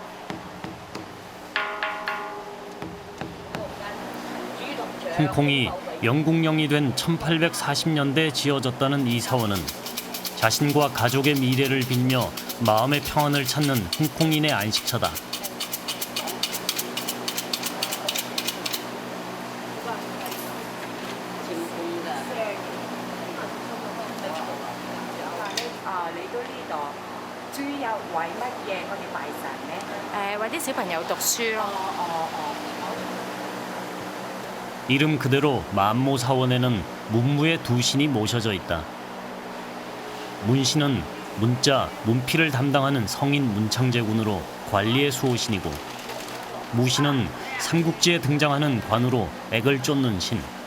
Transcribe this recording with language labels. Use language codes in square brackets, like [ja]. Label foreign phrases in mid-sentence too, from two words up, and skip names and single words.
[ko] 홍콩이 영국령이 된 1840년대에 지어졌다는 이 사원은 자신과 가족의 미래를 빌며 마음의 평안을 찾는 홍콩인의 안식처다. [yue] 為啲小朋友讀書咯。 [ko] 이름 그대로 만모 사원에는 문무의 두 신이 모셔져 있다. 문신은 문자, 문필을 담당하는 성인 문창제군으로 관리의 수호신이고, 무신은 삼국지에 등장하는 관우로 액을 쫓는 신.